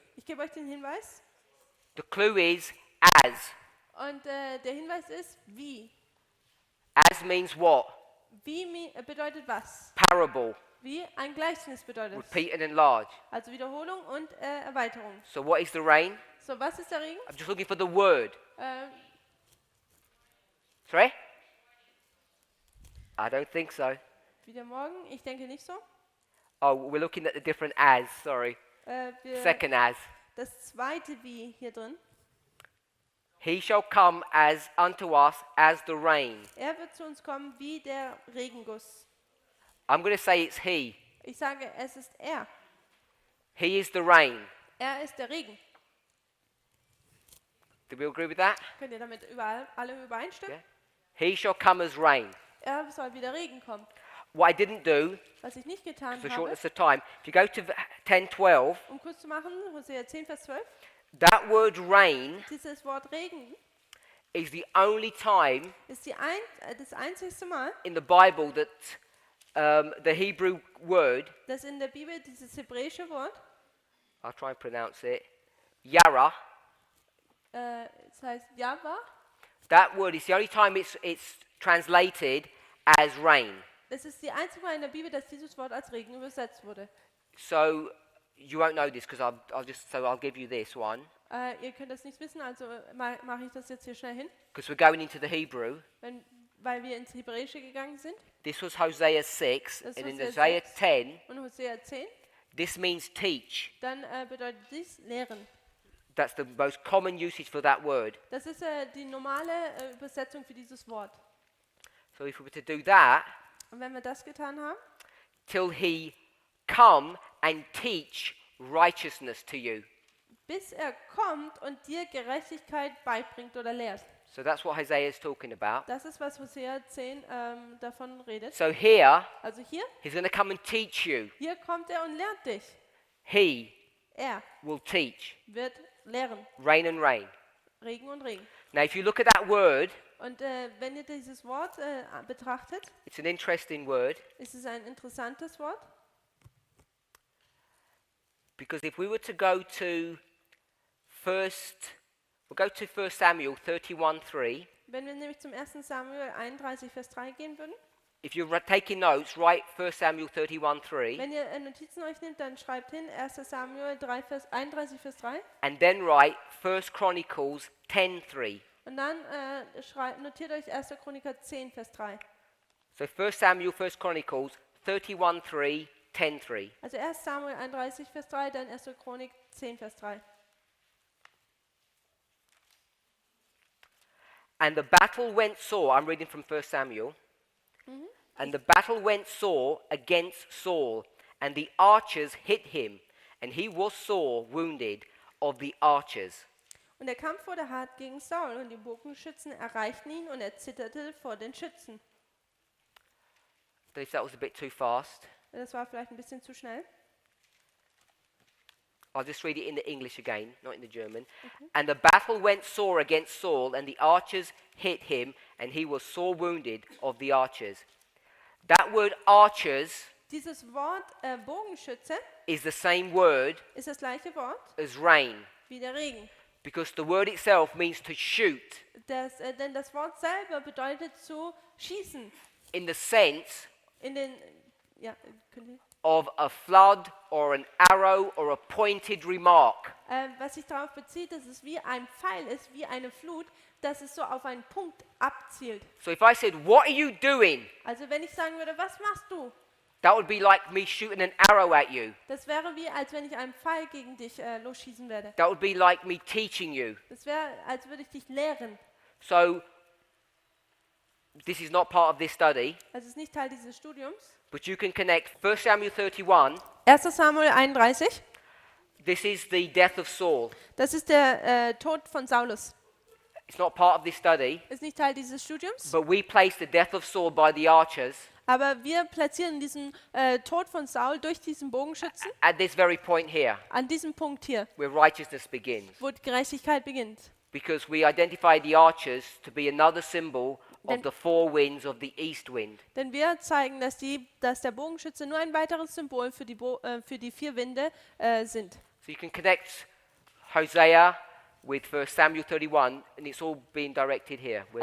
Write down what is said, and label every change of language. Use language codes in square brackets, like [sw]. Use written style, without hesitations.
[de] Ich gebe euch den Hinweis. [en] The clue is as. [de] Und der Hinweis ist, wie. [en] As means what? [de] Wie bedeutet was? [en] Parable. [de] Wie ein Gleichnis bedeutet es. [en] Repeat and enlarge. [de] Also Wiederholung und Erweiterung. [en] So what is the rain? [de] So, was ist der Regen? [en] I'm just looking for the word. Äh, Sorry? I don't think so. [de] wieder morgen? Ich denke nicht so. [en] Oh, we're looking at the different as. Sorry. Second as. [de] Das zweite Wie hier drin. [en] He shall come as unto us as the rain. [de] Er wird zu uns kommen wie der Regenguss. [en] I'm going to say it's he. [de] Ich sage, es ist er. [en] He is the rain. [de] Er ist der Regen. [en] Do we agree with that? [de] Könnt ihr damit alle übereinstimmen? [en] Yeah. He shall come as rain. [de] Er soll wie der Regen kommen. [en] What I didn't do, [de] Was ich nicht getan [en] for [de] habe, [en] shortness of time, if you go to 10:12, [de] um kurz zu machen, Hosea 10, Vers 12, [en] that word rain [de] dieses Wort Regen [en] is the only time [de] ist das einzigste Mal, [en] in the Bible that the Hebrew word, [de] dass in der Bibel dieses hebräische Wort, [en] I'll try and pronounce it, yara, [de] es heißt Java, [en] that word is the only time it's translated as rain. [de] das ist die einzige Mal in der Bibel, dass dieses Wort als Regen übersetzt wurde. [en] So you won't know this because I'll give you this one [de] Ihr könnt das nicht wissen, also mache ich das jetzt hier schnell hin, [en] because we're going into the Hebrew. [de] weil wir ins Hebräische gegangen sind. [en] This was Hosea 6, [de] Das [en] and in Hosea Hosea 6. 10, [de] Und Hosea 10, [en] this means teach. [de] dann bedeutet dies Lehren. [en] That's the most common usage for that word. [de] Das ist die normale Übersetzung für dieses Wort. [en] So if we were to do that, [de] Und wenn wir das getan haben, [en] till he come and teach righteousness to you. [de] bis er kommt und dir Gerechtigkeit beibringt oder lehrt. [en] So that's what Hosea is talking about. [de] Das ist, was Hosea 10 davon redet. [en] So here, [de] Also hier [en] he's going to come and teach you. [de] kommt er und lehrt dich. [en] He [de] Er [en] will teach. [de] wird lehren. [en] Rain and rain. [de] Regen und Regen. [en] Now if you look at that word, [de] Und wenn ihr dieses Wort betrachtet, [en] it's an interesting word [de] ist es ein interessantes Wort. [en] because if we were to go to we'll go to 1 Samuel 31:3. [de] Wenn wir nämlich zum 1. Samuel 31, Vers 3 gehen würden. [en] If you're taking notes, write 1 Samuel 31:3 [de] Wenn ihr Notizen euch nehmt, dann schreibt hin 1. Samuel 31, Vers 3. [en] and then write 1 Chronicles 10:3. [de] Und dann notiert euch 1. Chroniker 10, Vers 3. [en] So 1 Samuel, 1 Chronicles 31:3, 10:3. [de] Also 1. Samuel 31, Vers 3, dann 1. Chronik 10, Vers 3. [en] And the battle went sore. I'm reading from 1 Samuel. And the battle went sore against Saul, and the archers hit him, and he was sore wounded of the archers. [de] Und der Kampf wurde hart gegen Saul, und die Bogenschützen erreichten ihn, und er zitterte vor den Schützen. [en] Don't know if that was a bit too fast. [de] Das war vielleicht ein bisschen zu schnell. [en] I'll just read it in the English again, not in the German. And the battle went sore against Saul, and the archers hit him, and he was sore wounded of the archers. That word archers [de] Dieses Wort Bogenschütze [en] is the same word [de] ist das gleiche Wort [en] as rain, [de] wie der Regen. [en] because the word itself means to shoot, [de] Denn das Wort selber bedeutet zu schießen. [en] in the sense [de] In den, ja, könnt ihr? [en] of a flood or an arrow or a pointed remark. [de] Was sich darauf bezieht, dass es wie ein Pfeil ist, wie eine Flut, dass es so auf einen Punkt abzielt. [en] So if I said, "What are you doing?" [de] Also wenn ich sagen würde, was machst du? [en] that would be like me shooting an arrow at you. [de] Das wäre wie, als wenn ich einen Pfeil gegen dich losschießen werde. [en] That would be like me teaching you. [de] Das wäre, als würde ich dich lehren. [en] So this is not part of this study, [de] Also es ist nicht Teil dieses Studiums. [en] but you can connect 1 Samuel 31. [de] 1. Samuel 31, [en] This is the death of Saul. [de] das ist der Tod von Saulus. [en] It's not part of this study, [de] Ist nicht Teil dieses Studiums. [en] but we place the death of Saul by the archers [de] Aber wir platzieren diesen Tod von Saul durch diesen Bogenschützen [en] at this very point here, [de] an diesem Punkt hier, [en] where righteousness begins. [de] wo die Gerechtigkeit beginnt. [en] Because we identify the archers to be another symbol of Then- the four winds of the east wind. [de] Denn wir zeigen, dass der Bogenschütze nur ein weiteres Symbol für die vier Winde sind. [en] So you can connect Hosea with 1 Samuel 31, and it's all being directed here, where